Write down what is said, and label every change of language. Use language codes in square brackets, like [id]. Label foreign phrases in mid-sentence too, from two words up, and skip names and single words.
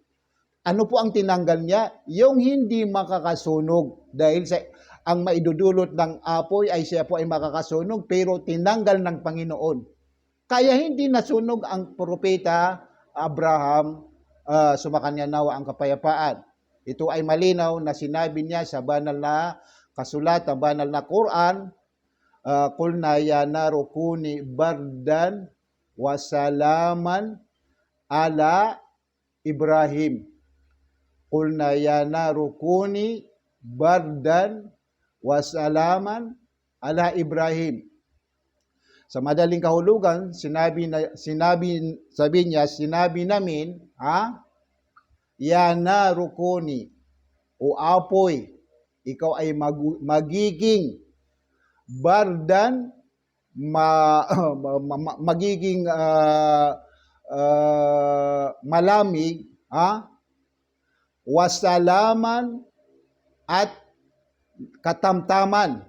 [tl] Ano po ang tinanggal niya? Yung hindi makakasunog dahil ang maidudulot ng apoy ay siya po ay makakasunog pero tinanggal ng Panginoon. Kaya hindi nasunog ang Propeta Abraham, sumakanya nawa ang kapayapaan. Ito ay malinaw na sinabi niya sa banal na kasulatan, banal na Quran, [ar] قلنا يا نار كوني بردا وسلاما على إبراهيم. قلنا يا نار كوني بردا وسلاما على إبراهيم. [tl] Sa madaling kahulugan, sinabi namin, [ar] يا نار كوني, [tl] o apoy, ikaw ay magiging bardan, magiging malamig, wasalaman at katamtaman.